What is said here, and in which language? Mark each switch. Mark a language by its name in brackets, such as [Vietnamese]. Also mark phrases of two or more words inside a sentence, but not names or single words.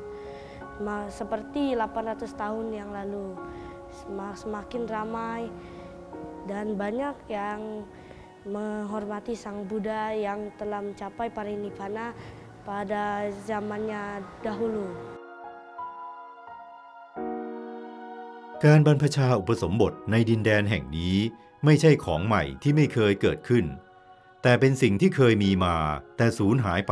[Indonesian] Seperti 800 tahun yang lalu. Semakin ramai dan banyak yang menghormati Sang Buddha yang telah mencapai parinibbana pada zamannya dahulu. [Thai] การบรรพชาอุปสมบทในดินแดนแห่งนี้ไม่ใช่ของใหม่ที่ไม่เคยเกิดขึ้นแต่เป็นสิ่งที่เคยมีมาแต่สูญหายไป